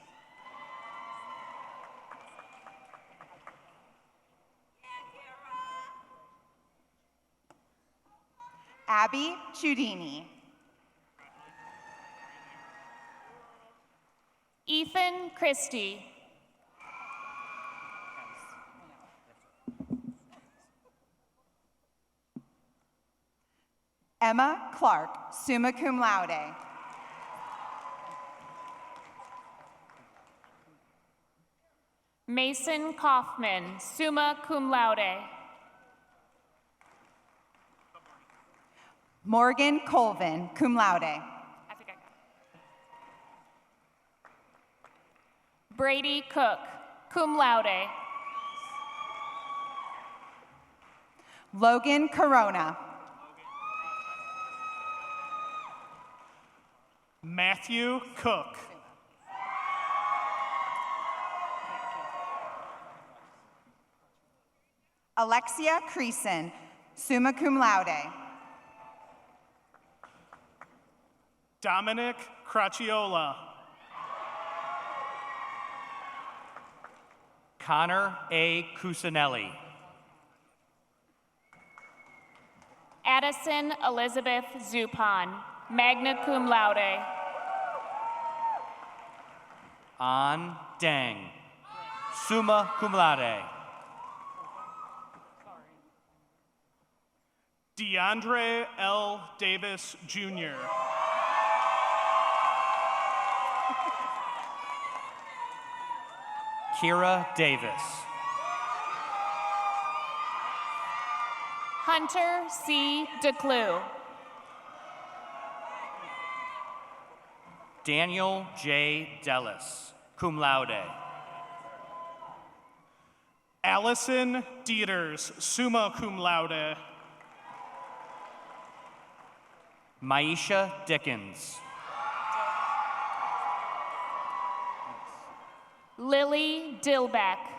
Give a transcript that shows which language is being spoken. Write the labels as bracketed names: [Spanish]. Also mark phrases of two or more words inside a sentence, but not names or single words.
[English] Abby Chudini. Ethan Christie. Emma Clark, [Latin] summa cum laude. [English] Mason Kaufman, [Latin] summa cum laude. [English] Morgan Colvin, [Latin] cum laude. [English] I think I got it. Brady Cook, [Latin] cum laude. [English] Logan Corona. Matthew Cook. Alexia Creason, [Latin] summa cum laude. [English] Dominic Cracchiola. Connor A. Cusinelli. Addison Elizabeth Zupan, [Latin] magna cum laude. [English] An Deng, [Latin] summa cum laude. [English] DeAndre L. Davis, Jr. Kira Davis. Hunter C. DeClue. Daniel J. Dellis, [Latin] cum laude. [English] Allison Dieters, [Latin] summa cum laude. [English] Maisha Dickens. Lily Dillbeck.